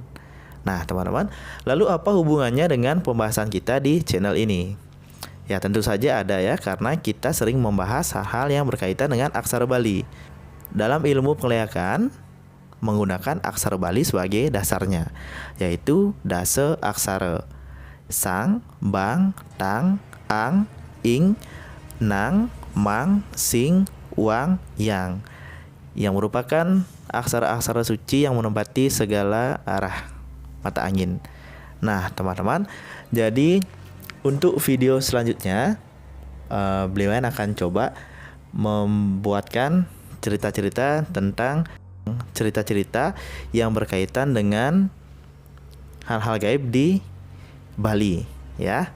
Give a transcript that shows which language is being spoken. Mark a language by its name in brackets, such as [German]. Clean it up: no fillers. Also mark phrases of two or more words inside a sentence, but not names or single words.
[Indonesian] Nah teman-teman, lalu apa hubungannya dengan pembahasan kita di channel ini? Ya tentu saja ada ya, karena kita sering membahas hal-hal yang berkaitan dengan aksara Bali. Dalam ilmu pengleakan, menggunakan aksara Bali sebagai dasarnya, yaitu dasa aksara sang, bang, tang, ang, ing, nang, mang, sing, wang, yang merupakan aksara-aksara suci yang menempati segala arah mata angin. Nah teman-teman, jadi untuk video selanjutnya beliau akan coba membuatkan cerita-cerita tentang cerita-cerita yang berkaitan dengan hal-hal gaib di Bali ya.